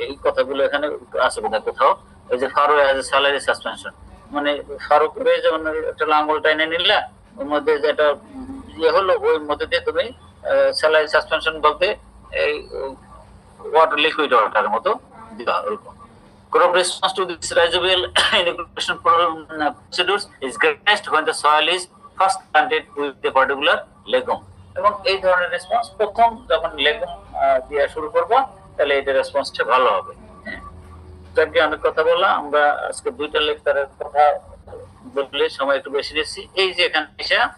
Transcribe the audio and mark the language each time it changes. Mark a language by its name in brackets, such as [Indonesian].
[Bangla] এই কথাগুলো এখানে আছে বোধহয় কোথাও, ওই যে Faro as a salary suspension, মানে ফারো করে যেমন একটা লাঙ্গল টাইনে নিলে ওর মধ্যে যেটা ইয়ে হলো, ওই মধ্যে দিয়ে তুমি স্যালারি সাসপেনশন বলতে এই ওয়াটার লিকুইড ওয়াটারের মতো দিবা ওরকম। [English] Crop response to this residual inoculation procedures is greatest when the soil is first planted with a particular legume. [Bangla] এবং এই ধরনের রেসপন্স প্রথম যখন লেগুম দেওয়া শুরু করবো, তাহলে এটা রেসপন্সটা ভালো হবে। যাকে অনেক কথা বললাম, আমরা আজকে 2টা লেকচারের কথা বললে সময় একটু বেশি নিচ্ছি। এই যে এখানে এসে